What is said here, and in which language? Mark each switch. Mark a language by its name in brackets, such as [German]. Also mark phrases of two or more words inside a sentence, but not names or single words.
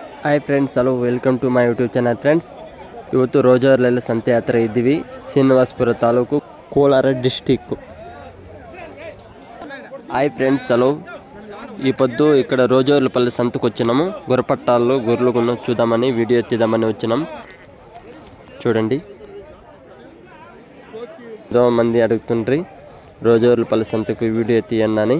[English] Hi friends, hello, welcome to my YouTube channel friends. [Kannada] ಇವತ್ತು ರೋಜರ್ಲೆಲ್ಲ ಸಂತೆ ಯಾತ್ರೆ ಇದ್ದೀವಿ. ಶ್ರೀನಿವಾಸಪುರ ತಾಲೂಕು, ಕೋಲಾರ డిస్టిక్. [English] Hi friends, hello. [Telugu] ఈ పొద్దు ఇక్కడ రోజోర్లపల్లి సంతకు వచ్చినాము. గొర్రెపట్టాల్లో గొర్రెలు కొన్న చూద్దామని వీడియో ఎత్తిద్దామని వచ్చినాం. చూడండి, ఎంతో మంది అడుగుతుండ్రి రోజోర్లపల్లి సంతకు వీడియో ఎత్తియండి అని.